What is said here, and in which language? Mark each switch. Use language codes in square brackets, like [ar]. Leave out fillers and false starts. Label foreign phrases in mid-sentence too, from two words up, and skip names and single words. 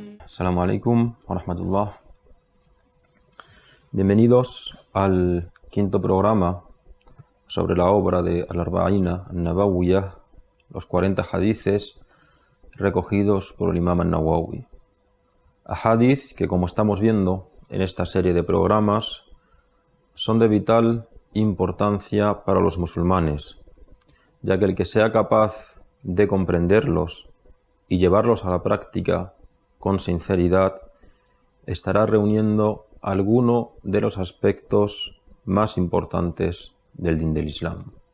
[ar] السلام عليكم ورحمة الله. [es] Bienvenidos al quinto programa sobre la obra de Al-Arba'ina An-Nawawiyah, los 40 hadices recogidos por el Imam An-Nawawi. Hadith que, como estamos viendo en esta serie de programas, son de vital importancia para los musulmanes, ya que el que sea capaz de comprenderlos y llevarlos a la práctica con sinceridad estará reuniendo alguno de los aspectos más importantes del din del Islam.